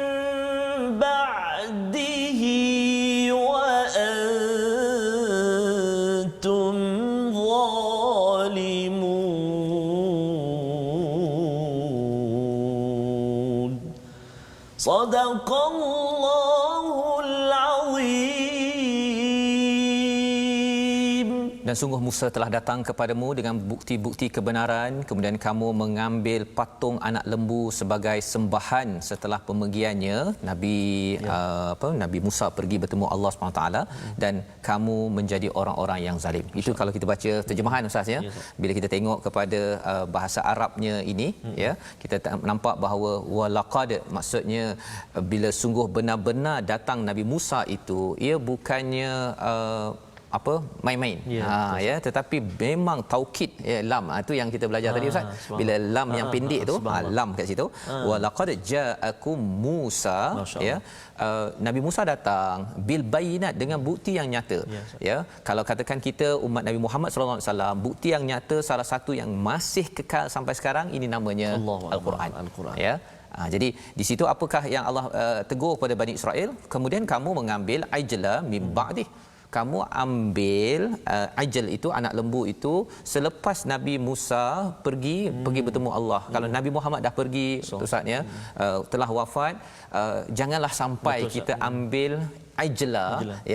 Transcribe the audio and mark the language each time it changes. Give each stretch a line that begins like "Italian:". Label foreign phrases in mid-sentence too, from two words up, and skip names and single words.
Arabic: بعده وأنتم ظالمون صدق الله العظيم.
Malay: Dan sungguh Musa telah datang kepadamu dengan bukti-bukti kebenaran, kemudian kamu mengambil patung anak lembu sebagai sembahan setelah pemergiannya Nabi Musa pergi bertemu Allah SWT, dan kamu menjadi orang-orang yang zalim. Itu kalau kita baca terjemahan Ustaz ya. Bila kita tengok kepada bahasa Arabnya ini ya, kita nampak bahawa walaqad maksudnya bila sungguh benar-benar datang Nabi Musa itu, ia bukannya main-main ya, tetapi memang taukid ya, lam itu yang kita belajar tadi Ustaz, bila lam yang pendek tu lam kat situ
Arabic: ولقد جاءكم موسى
Malay: ya, Nabi Musa datang
Arabic: بالبينات
Malay: dengan bukti yang nyata ya. Kalau katakan kita umat Nabi Muhammad
Arabic: صلى الله عليه وسلم,
Malay: bukti yang nyata salah satu yang masih kekal sampai sekarang ini namanya Al-Quran ya. Jadi di situ apakah yang Allah tegur kepada Bani Israel, kemudian kamu mengambil
Arabic: العجل من بعد,
Malay: kamu ambil ajal itu, anak lembu itu selepas Nabi Musa pergi bertemu Allah. Kalau Nabi Muhammad dah pergi Ustaz ya, telah wafat, janganlah sampai kita ambil ajla ya.